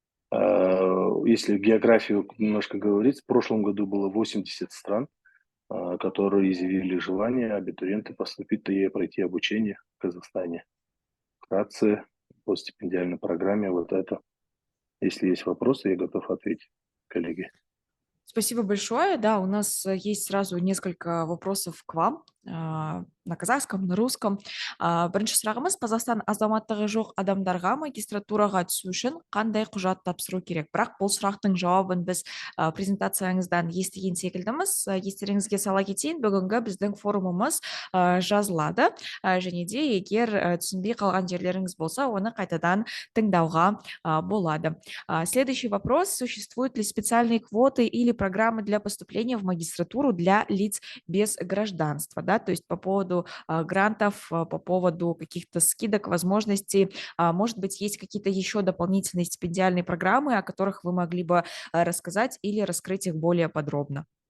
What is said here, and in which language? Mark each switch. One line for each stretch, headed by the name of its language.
Russian: Если географию немножко говорить, в прошлом году было 80 стран, которые изъявили желание абитуриенты поступить и пройти обучение в Казахстане. Вкратце по стипендиальной программе вот это. Если есть вопросы, я готов ответить, коллеги. Спасибо большое. Да, у нас есть сразу несколько вопросов к вам на казахском, на русском.
Kazakh: Бірінші сұрағымыз, Қазақстан азаматтығы жоқ адамдарға магистратураға түсу үшін қандай құжат тапсыру керек? Бірақ бұл сұрақтың жауабын біз презентацияңыздан естіген секілдіміз. Естеріңізге сала кетейін, бүгінгі біздің форумымыз жазылады, және де егер түсінбей қалған жерлеріңіз болса, оны қайтадан тыңдауға болады.
Russian: Следующий вопрос. Существуют ли специальные квоты или программы для поступления в магистратуру для лиц без гражданства? Да? То есть по поводу грантов, по поводу каких-то скидок, возможностей, может быть, есть какие-то еще дополнительные стипендиальные программы, о которых вы могли бы рассказать или раскрыть их более подробно?